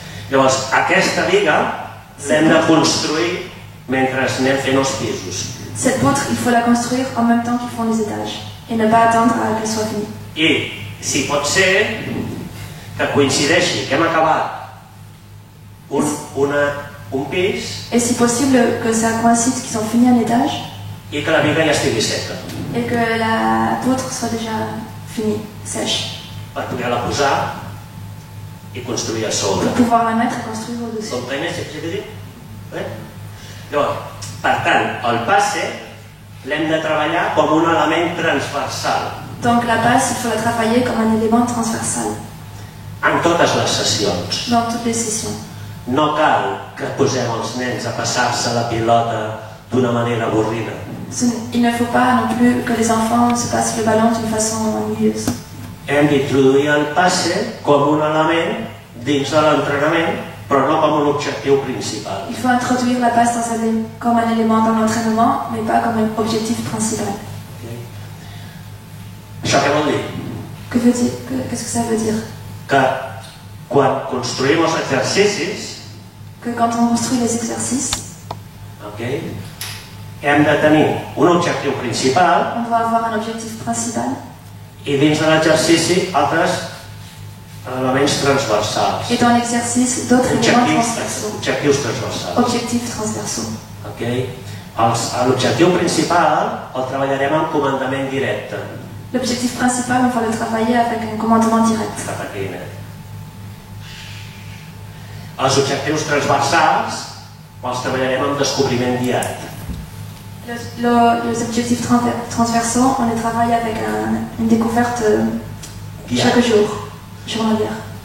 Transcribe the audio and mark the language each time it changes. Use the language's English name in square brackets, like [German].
[Catalan] Llavors, aquesta viga l'hem de construir mentre anem fent els pisos. [French] Cette poutre, il faut la construire en même temps qu'ils font les étages. Et ne pas attendre qu'elle soit finie. [Catalan] I si pot ser que coincideixi que hem acabat un pis... [French] Et si possible que ça coïncide qu'ils ont fini un étage... [Catalan] I que la viga ja estigui seca. [French] Et que la poutre soit déjà finie, sèche. [Catalan] Per poder-la posar i construir a sobre. [French] Pour pouvoir la mettre et construire au-dessus. Comprenez ce que je veux dire? [Catalan] Llavors, per tant, el passe l'hem de treballar com un element transversal. [French] Donc la passe, il faut la travailler comme un élément transversal. [Catalan] En totes les sessions. [French] Dans toutes les sessions. [Catalan] No cal que posem els nens a passar-se la pilota d'una manera avorrida. [French] Il ne faut pas non plus que les enfants se passent le ballon d'une façon ennuyeuse. [Catalan] Hem d'introduir el passe com un element dins de l'entrenament, però no com un objectiu principal. [French] Il faut introduire la passe comme un élément dans l'entraînement, mais pas comme un objectif principal. [Catalan] Això què vol dir? [French] Qu'est-ce que ça veut dire? [Catalan] Que quan construïm els exercicis, [French] que quand on construit les exercices, [Catalan] hem de tenir un objectiu principal, [French] on doit avoir un objectif principal, [Catalan] I dins de l'exercici, altres elements transversals. [French] Et dans l'exercice, d'autres éléments transversaux. [Catalan] Objectius transversals. [French] Objectifs transversaux. [Catalan] Okay? L'objectiu principal el treballarem en comandament directe. [French] L'objectif principal, on va le travailler avec un commandement direct. [Catalan] Cap aquí, els objectius transversals els treballarem en descobriment diari. [French] Les objectifs transversaux, on les travaille avec une découverte chaque jour, journalière.